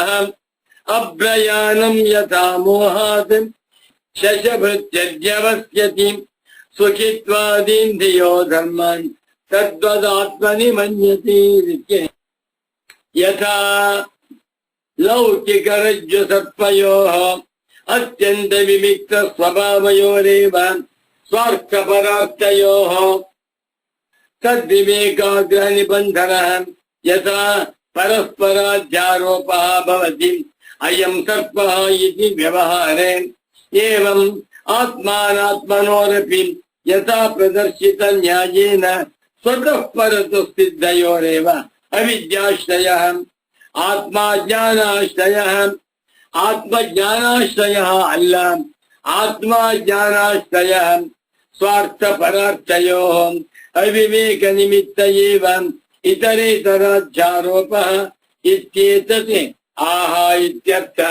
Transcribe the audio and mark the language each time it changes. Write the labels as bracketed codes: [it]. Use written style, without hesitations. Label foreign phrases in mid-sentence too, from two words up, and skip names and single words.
[sa] ಅಭ್ರಯಾಣಂ ಯಥಾ ಮೋಹಾತ್ ಶಶಭೃತ್ಯಜ್ಯವಸ್ಯತಿ ಸುಖಿತ್ವಾದೀಂದ್ರಿಯೋ ಧರ್ಮಾನ್ ತದ್ವದಾತ್ಮನಿ ಮನ್ಯತೆ. ಯಥಾ ಲೌಕಿಕ ರಜ್ಜು ಸರ್ಪಯೋಃ ಅತ್ಯಂತ ವಿವಿಕ್ತ ಸ್ವಭಾವಯೋರೇವ ಸ್ವಾರ್ಥಪರಾರ್ಥಯೋಃ ತದ್ವಿವೇಕಾಗ್ರಹ ನಿಬಂಧನಃ ಯಥಾ ಪರಸ್ಪರಾಧ್ಯಾರೋಪಃ ಭವತಿ ಅಯಂ ಸರ್ಪಃ ಇತಿ ವ್ಯವಹಾರೇ. ಏವಂ ಆತ್ಮಾನಾತ್ಮನೋರಪಿ ಯಥಾ ಪ್ರದರ್ಶಿತ ನ್ಯಾಯೇನ ಸ್ವತಃ ಪರತಃ ಸಿದ್ಧಯೋರೇವ ಅವಿದ್ಯಾಶ್ರಯಃ ಆತ್ಮಜ್ಞಾನಾಶ್ರಯಃ. ಆತ್ಮಜ್ಞಾನಾಶ್ರಯಃ ಅಲ್ಲ, ಆತ್ಮಜ್ಞಾನಾಶ್ರಯಃ ಸ್ವಾರ್ಥ ಪರಾರ್ಥಯೋಃ ಅವಿವೇಕ ನಿಮಿತ್ತ ಏವ ಇತರೇತರಾಧ್ಯಾರೋಪಃ ಇತ್ಯೇತತ್ ಆಹ ಇತ್ಯರ್ಥಃ.